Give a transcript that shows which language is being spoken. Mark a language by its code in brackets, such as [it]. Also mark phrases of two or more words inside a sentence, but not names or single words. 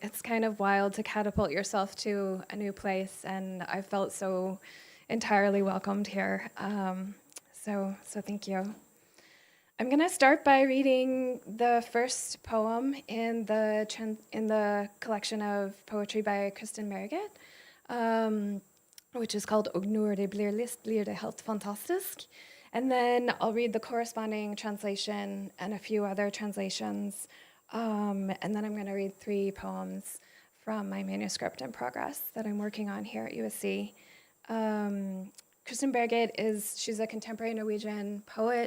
[en] It's kind of wild to catapult yourself to a new place, and I felt so entirely welcomed here. So thank you. I'm going to start by reading the first poem in the collection of poetry by Kristen Merriget, which is called Og når det blir lyst, blir det helt fantastisk. And then I'll read the corresponding translation and a few other translations. And then I'm going to read 3 poems from my manuscript in progress that I'm working on here at USC. Kristen Berget she's a contemporary Norwegian poet.